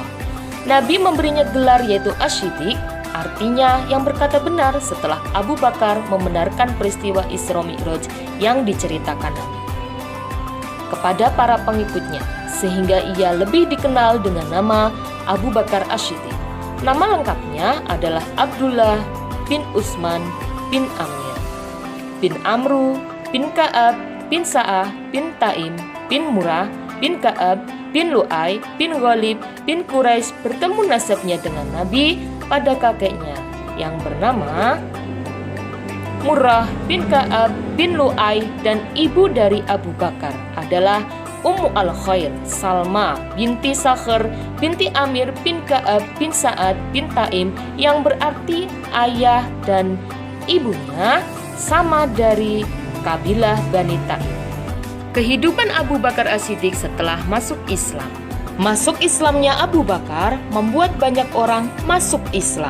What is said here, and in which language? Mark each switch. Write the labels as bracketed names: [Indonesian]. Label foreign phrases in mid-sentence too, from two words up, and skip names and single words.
[Indonesian] Nabi memberinya gelar yaitu Ash-Shiddiq, artinya yang berkata benar, setelah Abu Bakar membenarkan peristiwa Isra Mi'raj yang diceritakan Nabi kepada para pengikutnya, sehingga ia lebih dikenal dengan nama Abu Bakar Ash-Shiddiq. Nama lengkapnya adalah Abdullah bin Utsman bin Amir bin Amru bin Ka'ab bin Sa'ah bin Taim bin Murrah bin Ka'ab bin Lu'ay bin Ghalib bin Quraisy, bertemu nasabnya dengan Nabi pada kakeknya yang bernama Murrah bin Ka'ab bin Lu'ay, dan ibu dari Abu Bakar adalah Ummu al-Khair Salma binti Sakhr binti Amir bin Ka'ab bin Sa'ad bin Taim, yang berarti ayah dan ibunya sama dari kabilah Bani Taim. Kehidupan Abu Bakar Ash-Shiddiq setelah masuk Islam. Masuk Islamnya Abu Bakar membuat banyak orang masuk Islam.